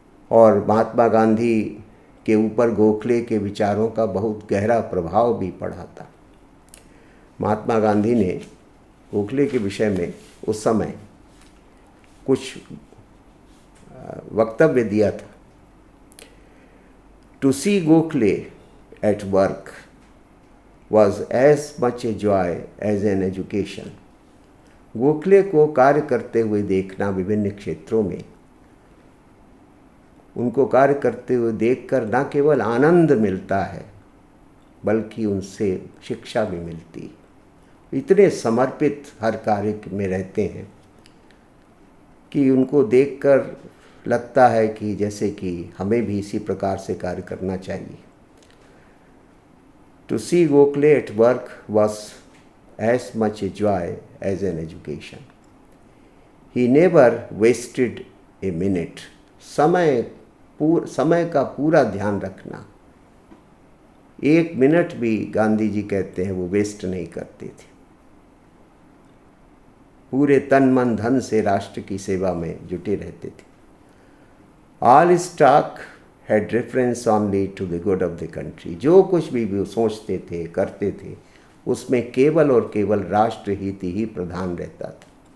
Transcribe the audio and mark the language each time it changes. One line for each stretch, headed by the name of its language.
Hindi: और महात्मा गांधी के ऊपर गोखले के विचारों का बहुत गहरा प्रभाव भी पड़ा था। महात्मा गांधी ने गोखले के विषय में उस समय कुछ वक्तव्य दिया था।
English: To see Gokhale at work was as much a joy as an education।
Hindi: Gokhale को कार्य करते हुए देखना विभिन्न क्षेत्रों में, उनको कार्य करते हुए देखकर न केवल आनंद मिलता है बल्कि उनसे शिक्षा भी मिलती है। इतने समर्पित हर कार्य में रहते हैं कि उनको देखकर लगता है कि जैसे कि हमें भी इसी प्रकार से कार्य करना चाहिए।
English: To see Gokhale at work was as much a joy as an education। He never wasted a minute।
Hindi: समय का पूरा ध्यान रखना, एक मिनट भी गांधी जी कहते हैं वो वेस्ट नहीं करते थे। पूरे तन मन धन से राष्ट्र की सेवा में जुटे रहते थे।
English: All his talk had reference only to the good of the country।
Hindi: जो कुछ भी वो सोचते थे करते थे उसमें केवल और केवल राष्ट्र हित ही प्रधान रहता था।